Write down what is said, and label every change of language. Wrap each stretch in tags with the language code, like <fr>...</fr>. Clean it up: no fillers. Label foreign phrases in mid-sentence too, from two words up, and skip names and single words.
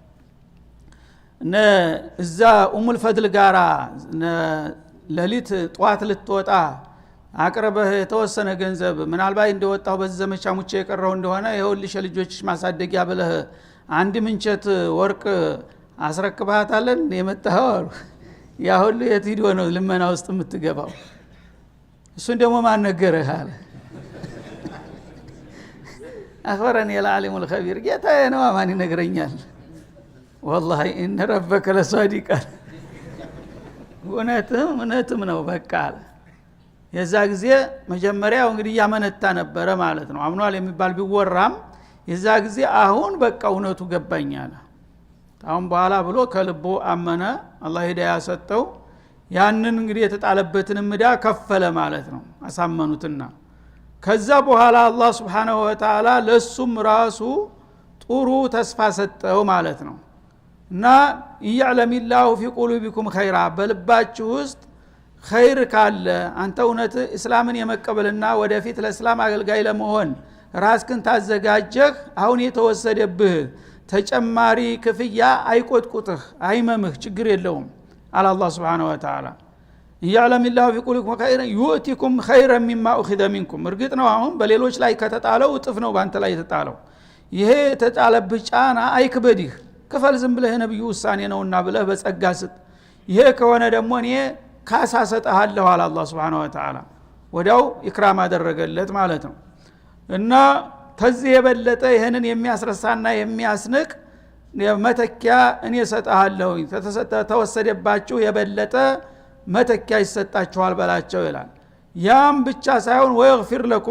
<am>እዛ ኡሙል ፈድል ጋራ ለሊት ጧት ልትወጣ አቅርበህ የተወሰነ ገንዘብ ምናልባት እንደወጣው በዘመቻ ሙቼ የቀረው እንደሆነ ይኸውልሽ ልጆችሽ ማሳደጊያ ብለህ አንድ ምንቸት ወርቅ አስረክባታለን የመጣው አሉ። ያ ሁሉ የት ሄዶ ነው ልመና ውስጥ የምትገባው? እሱን ደግሞ ማን ነገረህ አለ።</am> <ar>أخبرني العالم الخبير</ar> <am>ጌታዬ ነው ማን ይነግረኛል?</am> <ar>والله ان ربك لصادق</ar> <am>እውነትም ነው በቃ አለ። የዛ ጊዜ መጀመሪያው እንግዲህ ያመነታ ነበረ ማለት ነው። አምኗል የሚባል ቢወራም የዛ ጊዜ አሁን በቃ እውነቱ ገባኛል አሁን በኋላ ብሎ ከልቦ አመነ። አላህ ሂዳያ ሰጠው። ያንን እንግዲህ የተጣለበትን ዕዳ ከፈለ ማለት ነው አሳመኑትና። ከዛ በኋላ አላህ</am> <ar>سبحانه وتعالى</ar> <am>ለሱም ራሱ ጥሩ ተስፋ ሰጠው ማለት ነው። እና</am> <ar>يعلم الله في قلوبكم خيرا</ar> <am>በልባችሁ ውስጥ ኸይር ካለ አንተ እውነት እስላምን የመቀበልና ወደፊት ለእስላም አገልጋይ ለመሆን ራስክን ታዘጋጀህ አሁን የተወሰደብህ ተጨማሪ ክፍያ አይቆጥቁጥህ አይመምህ ችግር የለውም አለ አላህ</am> <ar>سبحانه وتعالى። يعلم الله في قلوبكم خيرا يؤتكم خيرا مما أخذ منكم።</ar> <am>እርግጥ ነው አሁን በሌሎች ላይ ከተጣለው እጥፍ ነው ባንተ ላይ የተጣለው። ይሄ የተጣለብህ ጫና አይክበድህ ክፈል ዝም ብለህ ነብዩ ውሳኔ ነውና ብለህ በጸጋ ስጥ። ይሄ ከሆነ ደግሞ እኔ ካሳ ሰጣለሁ አለ አላህ</am> <ar>سبحانه وتعالى።</ar> <am>ወዲያው ኢክራም አደረገለት ማለት ነው። እና ከዚህ የበለጠ ይሄንን የሚያስረሳና የሚያስንቅ መተኪያ እኔ ሰጣለሁ ተወሰደባችሁ የበለጠ መተኪያ ይሰጣችኋል በላቸው ይላል። ያም ብቻ ሳይሆን</am> <ar>ويغفر لكم</ar>